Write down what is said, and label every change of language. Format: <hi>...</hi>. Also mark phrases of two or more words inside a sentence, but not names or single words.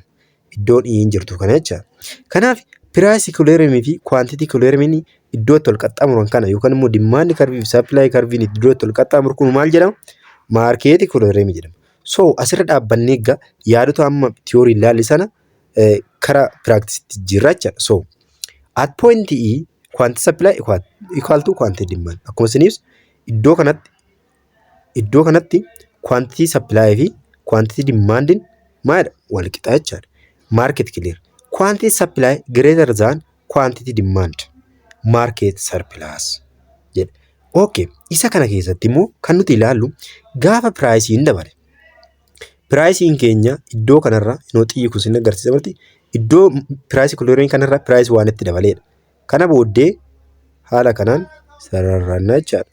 <om>Iddoon hin jirtu kana jechuudha. Kanaaf</om> <en>price equilibrium</en> <om>fi</om> <en>quantity equilibrium</en> <om>iddoo itti wal qaxxaamuran kana yookaan immoo</om> <en>demand curve</en> <om>fi</om> <en>supply curve</en> <om>iddoo itti wal qaxxaamuru kun maal jedhama?</om> <en>Market equilibrium</en> <om>jedhama. So asirra dhaabbannee egaa yaadota amma theory ilaalli sana karaa practice jirra jechuudha.</om> <en>So at point E quantity supply equal to quantity demand.</en> <om>Akkuma isiniif iddoo kanatti</om> <en>quantity supply</en> <om>fi</om> <en>quantity demand</en> <om>maalidha? Wal qixaa jechuudha.</om> <en>Market clear. Quantity supply greater than quantity demand. Market surplus.</en> <om>Jedha. Okay. Isa kana keessatti immoo kan nuti ilaallu gaafa pricein dabale. Pricein keenya iddoo kanarra inoo xiyyi kun sin agarsiisa malti iddoo</om> <en>price equilibrium</en> <om>kanarra price waan itti dabaleedha. Kana booddee haala kanaan sararraannaa jechaadha.</om>